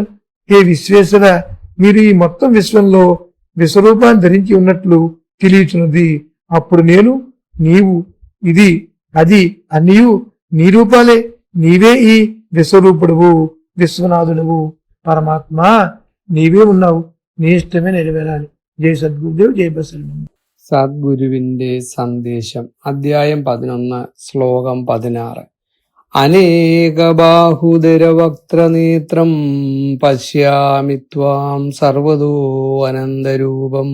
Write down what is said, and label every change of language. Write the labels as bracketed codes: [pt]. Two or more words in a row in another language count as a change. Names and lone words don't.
[te] హే విశ్వేశ్వర, మీరు ఈ మొత్తం విశ్వంలో విశ్వరూపాన్ని ధరించి ఉన్నట్లు తెలియచున్నది. అప్పుడు నేను, నీవు, ఇది, అది అన్నీయు నీ రూపాలే. నీవే ఈ విశ్వరూపుడువు, విశ్వనాథుడువు. [ml] పరమాత్మ നീവേ ഉണ്ടാവും, നീ ഇഷ്ടമേ നിലവേറാൻ. ജയ് സദ്ഗുരുദേവ്, ജയ് ബസവണ്ണ. സദ്ഗുരുവിന്റെ സന്ദേശം, അധ്യായം 11, ശ്ലോകം 16. [sa] അനേകബാഹുദരവക്ത്രനേത്രം പശ്യാമി ത്വാം സർവതോ അനന്തരൂപം.